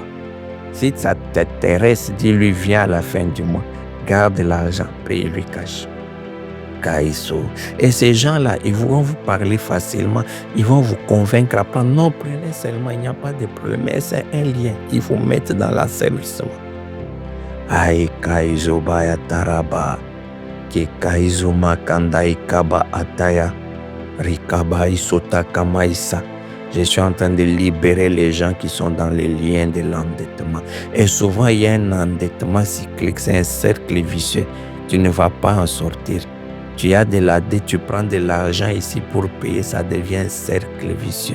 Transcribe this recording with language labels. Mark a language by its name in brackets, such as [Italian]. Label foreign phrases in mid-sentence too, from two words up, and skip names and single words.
[French] Si ça t'intéresse, dis-lui, viens à la fin du mois. Garde l'argent, paye-lui cash. Kaiso. Et ces gens-là, ils vont vous parler facilement, ils vont vous convaincre à prendre. Non, prenez seulement, il n'y a pas de problème. Mais c'est un lien qu'ils vous mettent dans l'asservissement. Aïe, Kaiso Baya Taraba, Ke Kaiso Makanda Ikaba Ataya, Rikaba Isota Kamaisa. Je suis en train de libérer les gens qui sont dans les liens de l'endettement. Et souvent, il y a un endettement cyclique, c'est un cercle vicieux. Tu ne vas pas en sortir. Tu as de la dette, tu prends de l'argent ici pour payer, ça devient un cercle vicieux.